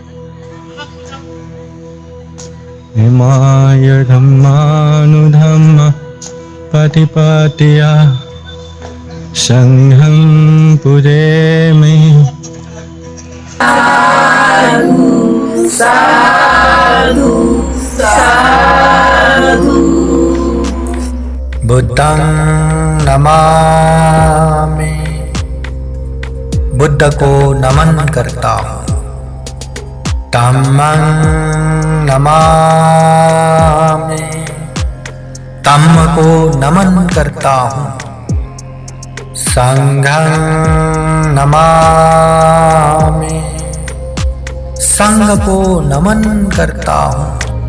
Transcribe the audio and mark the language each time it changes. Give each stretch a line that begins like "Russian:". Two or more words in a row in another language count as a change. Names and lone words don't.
Pali: इमाय धम्मानुधम्म प्रतिपत्तिया संघं पुरेमि। साधु साधु। बुद्धं नमामि।
Hindi: बुद्ध को नमन करता हूँ।
Pali: धम्मं नमामि।
Hindi: धम्म को नमन करता हूँ।
Pali: संघं नमामि।
Hindi: संघ को नमन करता हूँ।